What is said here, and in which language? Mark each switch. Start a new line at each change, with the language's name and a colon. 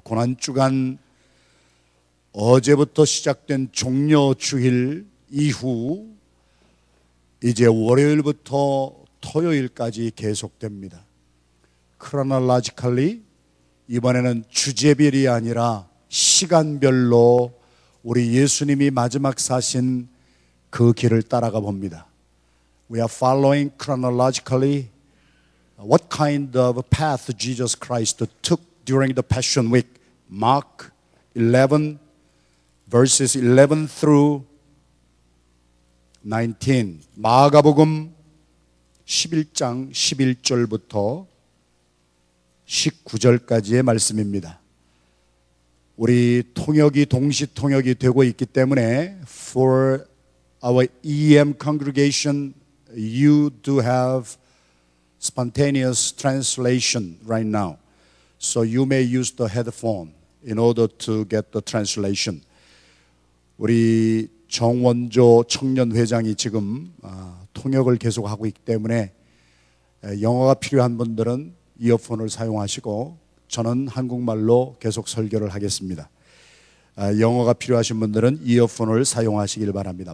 Korean: 고난주간 어제부터 시작된 종려주일 이후 이제 월요일부터 토요일까지 계속됩니다. 크로놀로지컬리 이번에는 주제별이 아니라 시간별로 우리 예수님이 마지막 사신 그 길을 따라가 봅니다.
English: We are following chronologically what kind of path Jesus Christ took during the Passion Week. Mark 11 verses 11 through 19.
Korean: 마가복음 11장 11절부터 19절까지의 말씀입니다. 우리 통역이 동시 통역이 되고 있기 때문에
English: for our EM congregation you do have spontaneous translation right now. So you may use the headphone in order to get the translation.
Korean: 우리 정원조 청년회장이 지금 통역을 계속하고 있기 때문에 영어가 필요한 분들은 이어폰을 사용하시고 저는 한국말로 계속 설교를 하겠습니다. 영어가 필요하신 분들은 이어폰을 사용하시길 바랍니다.